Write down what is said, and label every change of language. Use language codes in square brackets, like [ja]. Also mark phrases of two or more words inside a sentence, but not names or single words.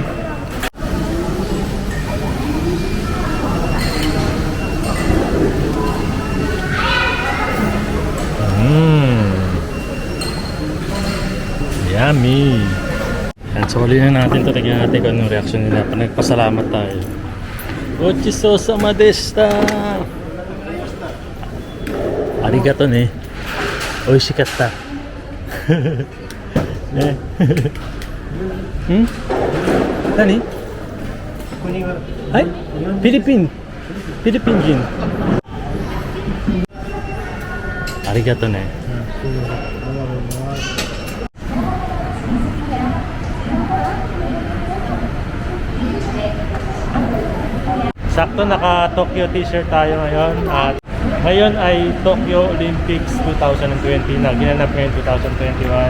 [en] Yummy! [tl] Yan, so huli na natin ito. Tignan natin kung anong reaction nila pag nagpasalamat tayo. [ja] ごちそうさまでした！ありがとうね. Oishikatta. ね。何? Hai? Philippine人. ありがとうね. [tl] Sakto naka Tokyo t-shirt tayo ngayon at ngayon ay Tokyo Olympics 2020 na ginanap ngayon 2021.